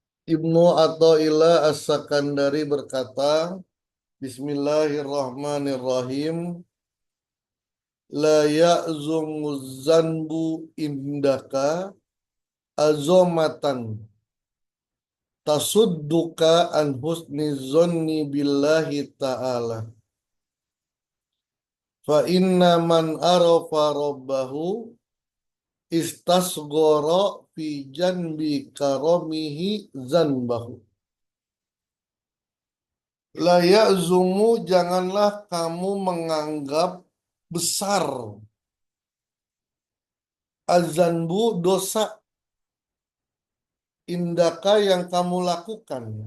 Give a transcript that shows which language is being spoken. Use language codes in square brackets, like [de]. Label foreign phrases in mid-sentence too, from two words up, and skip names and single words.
[id] Ibnu Athaillah As-Sakandari berkata, Bismillahirrahmanirrahim. [ar] لا يعظم الذنب عندك عظمة تصدك عن حسن الظن بالله تعالى. فإن من عرف ربه استصغر في جنب كرمه ذنبه. لا يعظم, [id] janganlah kamu menganggap besar azanbu, dosa indaka yang kamu lakukan.